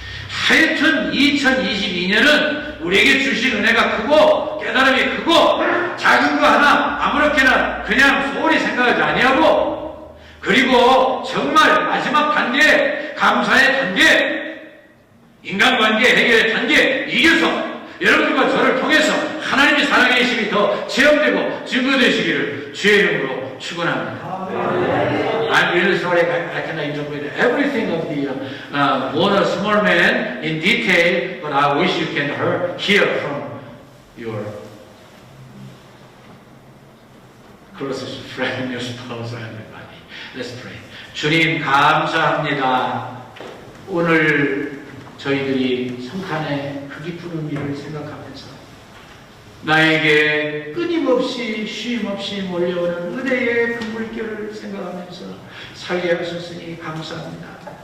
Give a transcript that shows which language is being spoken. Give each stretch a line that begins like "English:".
Korean: 하여튼 2022년은 우리에게 주신 은혜가 크고 깨달음이 크고, 작은 거 하나 아무렇게나 그냥 소홀히 생각하지 아니하고, 그리고 정말 마지막 단계, 감사의 단계, 인간관계 해결의 단계 이겨서 여러분들과 저를 통해서 하나님의 살아계심이 더 체험되고 증거되시기를 주의 이름으로 축원합니다.
English: I'm really sorry I cannot interpret everything of the Warner small man in detail, but I wish you can hear from your closest friend, your spouse, and everybody. Let's pray.
Korean: 주님 감사합니다. 오늘 저희들이 성탄의 그 깊은 의미를 생각하면서 나에게 끊임없이 쉼없이 몰려오는 은혜의 그 물결을 생각하면서 살게 하셨으니 감사합니다.